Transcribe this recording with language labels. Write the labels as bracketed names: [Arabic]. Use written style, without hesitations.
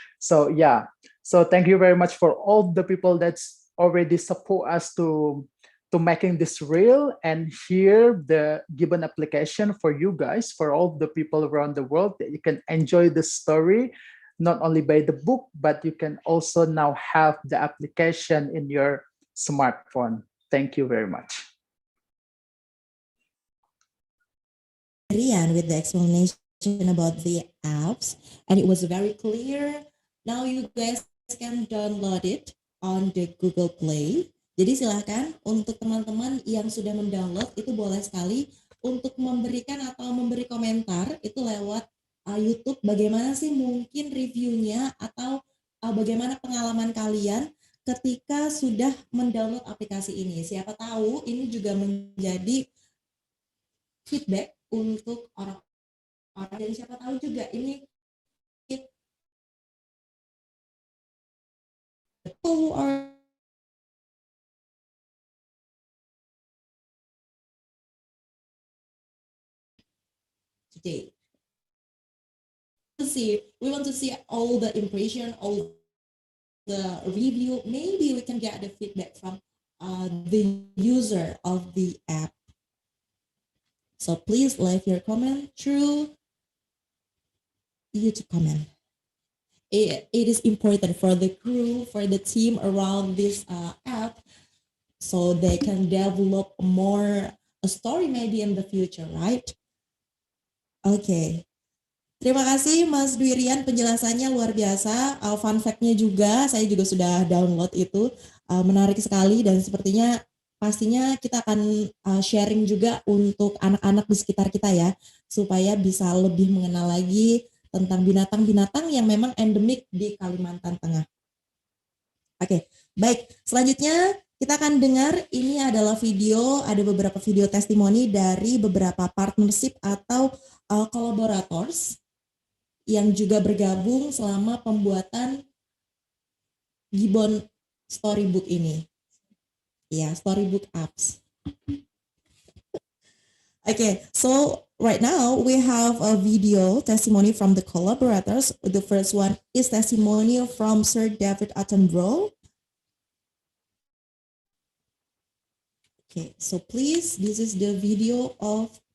[English] So yeah, so thank you very much for all the people that's already support us to making this real, and here the Gibbon application for you guys, for all the people around the world, that you can enjoy the story not only by the book, but you can also now have the application in your smartphone. Thank you very much. Rian with the explanation about the apps, and it was very clear. Now you guys can download it on the Google Play. [Indonesian] Jadi silakan untuk teman-teman yang sudah mendownload itu boleh sekali untuk memberikan atau memberi komentar itu lewat YouTube, bagaimana sih mungkin reviewnya atau bagaimana pengalaman kalian ketika sudah mendownload aplikasi ini. Siapa tahu ini juga menjadi feedback untuk orang-orang, dan siapa tahu juga ini [English] people are today. We want to see all the impression, all the review. Maybe we can get the feedback from the user of the app. So please leave your comment through YouTube comment. It is important for the crew, for the team around this app, so they can develop more a story maybe in the future, right? Okay. [Indonesian] Terima kasih Mas Dwirian, penjelasannya luar biasa. Fun fact-nya juga, saya juga sudah download itu. Menarik sekali, dan sepertinya pastinya kita akan sharing juga untuk anak-anak di sekitar kita ya, supaya bisa lebih mengenal lagi tentang binatang-binatang yang memang endemik di Kalimantan Tengah. Oke, baik. Selanjutnya kita akan dengar, ini adalah video, ada beberapa video testimoni dari beberapa partnership atau collaborators yang juga bergabung selama pembuatan Gibbon storybook ini. Ya, storybook apps. [English] Okay, so right now we have a video testimony from the collaborators. The first one is testimonial from Sir David Attenborough. Okay, so please, this is the video of